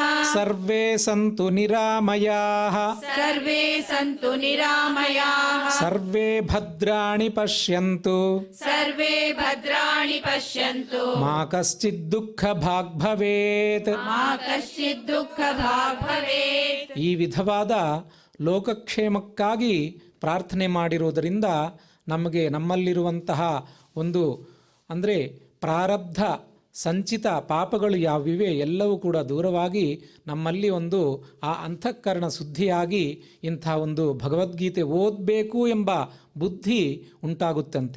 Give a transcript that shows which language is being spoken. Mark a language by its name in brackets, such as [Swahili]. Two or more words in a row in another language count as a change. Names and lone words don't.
[Sanskrit] ಸರ್ವೇ ಸಂತು ನಿರಾಮಯಾಃ ಸರ್ವೇ ಸಂತು ನಿರಾಮಯಾಃ ಸರ್ವೇ ಭದ್ರಾಣಿ ಪಶ್ಯಂತು ಸರ್ವೇ ಭದ್ರಾಣಿ ಪಶ್ಯಂತು ಮಾ ಕಶ್ಚಿತ್ ದುಃಖ ಭಾಗ್ ಭವೇತ್. ಮಾ ಕಶ್ಚಿತ್ ದುಃಖ ಭಾಗ್ ಭವೇತ್. [Kannada] ಈ ವಿಧವಾದ ಲೋಕಕ್ಷೇಮಕ್ಕಾಗಿ ಪ್ರಾರ್ಥನೆ ಮಾಡಿರುವುದರಿಂದ ನಮಗೆ ನಮ್ಮಲ್ಲಿರುವಂತಹ ಒಂದು ಅಂದರೆ ಪ್ರಾರಬ್ಧ ಸಂಚಿತ ಪಾಪಗಳು ಯಾವಿವೆ ಎಲ್ಲವೂ ಕೂಡ ದೂರವಾಗಿ ನಮ್ಮಲ್ಲಿ ಒಂದು ಆ ಅಂತಃಕರಣ ಶುದ್ಧಿಯಾಗಿ ಇಂಥ ಒಂದು ಭಗವದ್ಗೀತೆ ಓದಬೇಕು ಎಂಬ ಬುದ್ಧಿ ಉಂಟಾಗುತ್ತಂತೆ.